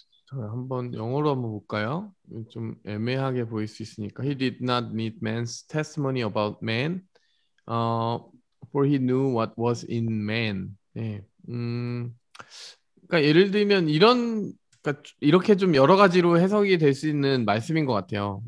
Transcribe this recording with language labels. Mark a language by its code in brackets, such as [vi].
[ko] 한번 영어로 한번 볼까요? 좀 애매하게 보일 수 있으니까. [en] He did not need man's testimony about man, for he knew what was in man. [ko] 그러니까 예를 들면 그러니까 이렇게 좀 여러 가지로 해석이 될 수 있는 말씀인 것 같아요.